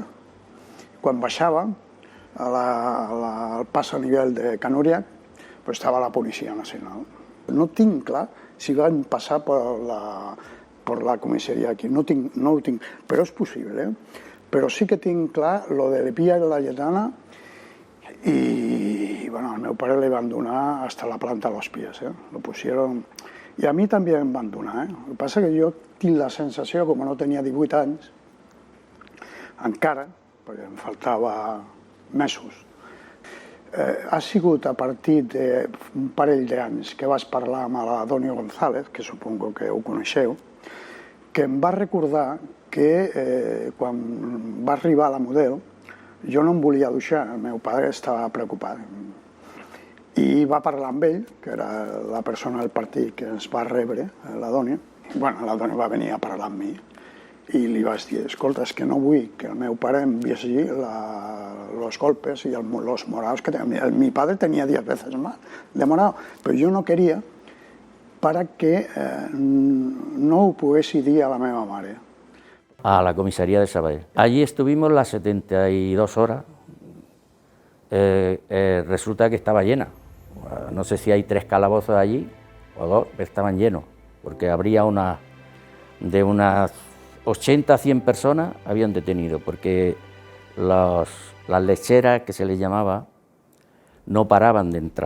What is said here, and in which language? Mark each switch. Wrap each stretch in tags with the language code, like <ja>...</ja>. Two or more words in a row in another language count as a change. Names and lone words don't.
<ca>Quan baixàvem al pas a nivell de Can Uriach, estava la Policia Nacional. No tinc clar si van passar per la comissaria aquí, no ho tinc, però és possible. Però sí que tinc clar lo de Via Laietana i al meu pare li van donar</ca> <es>hasta la planta a los pies. Lo pusieron...</es> <ca>I a mi també em van donar. El que passa que jo tinc la sensació, com no tenia 18 anys, encara, perquè em faltava mesos, ha sigut a partir d'un parell d'anys que vas parlar amb l'Adonio González, que supongo que ho coneixeu, que em va recordar que quan va arribar la Model jo no em volia duixar, el meu pare estava preocupat. I va parlar amb ell, que era la persona del partit que ens va rebre, l'Adonio. L'Adonio va venir a parlar amb mi i li vaig dir, escolta, és que no vull que el meu pare em vegi</ca> <es>los golpes y los morados que tenía. Mi padre tenía 10 veces más de morado, pero yo no quería para que no</es> <ca>ho poguessi dir a la meva mare.</ca> <es>A la comisaría de Sabadell. Allí estuvimos las 72 horas. Resulta que estaba llena. No sé si hay 3 calabozos allí o 2, pero estaban llenos, porque habría de unas 80 a 100 personas habían detenido, porque las lecheras, que se les llamaba, no paraban de entrar.</es>